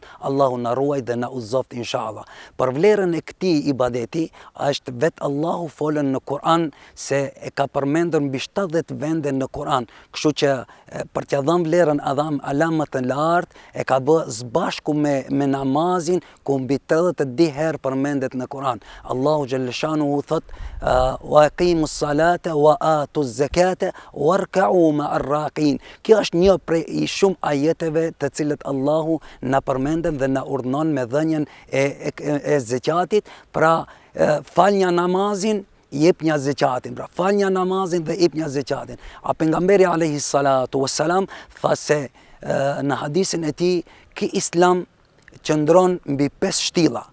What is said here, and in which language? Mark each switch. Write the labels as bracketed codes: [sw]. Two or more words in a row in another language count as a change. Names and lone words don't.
[sq] Allahu na ruaj dhe na udhëzoft [ar] إن شاء الله. [sq] Për vlerën e këtij ibadeti është vetë Allahu folën në Kur'an se e ka përmendur mbi 70 vende në Kur'an. Kështu që për t'ia dhënë vlerën ala më të lartë e ka bë së me namazin ku mbi 32 herë përmendet në Kur'an. [ar] الله جل شأنه thot وأقيموا الصلاة وآتوا الزكاة واركعوا مع الراكعين. [sq] Kjo është një prej shumë ajeteve të cilët Allahu na përmenden dhe na urdhnon me dhënien e zeqatit, pra falnja namazin jepnja zeqatin, pra falnja namazin dhe jepnja zeqatin. A pejgamberi [ar] عليه الصلاة والسلام [sq] tha se në hadisin e tij ki Islam qëndron mbi 5 shtilla.